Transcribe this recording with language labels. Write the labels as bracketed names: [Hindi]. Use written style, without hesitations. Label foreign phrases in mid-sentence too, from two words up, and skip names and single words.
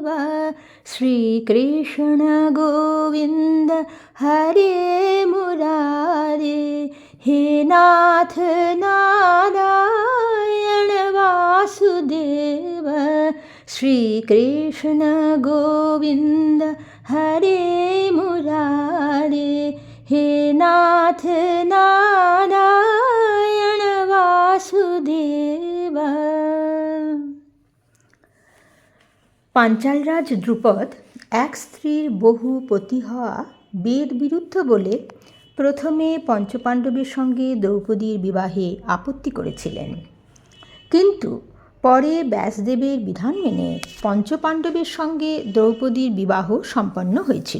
[Sanskrit] श्री कृष्ण गोविंद हरे मुरारे, हे नाथ नारायण वासुदेव। श्री कृष्ण गोविंद हरे मुरारे, हे नाथ नारायण वासुदेव। [Bangla] পাঞ্চালরাজ দ্রুপদ এক স্ত্রীর বহু পতি হওয়া বেদ বিরুদ্ধ বলে প্রথমে পঞ্চপাণ্ডবের সঙ্গে দ্রৌপদীর বিবাহে আপত্তি করেছিলেন, কিন্তু পরে ব্যাসদেবের বিধান মেনে পঞ্চপাণ্ডবের সঙ্গে দ্রৌপদীর বিবাহ সম্পন্ন হয়েছিল।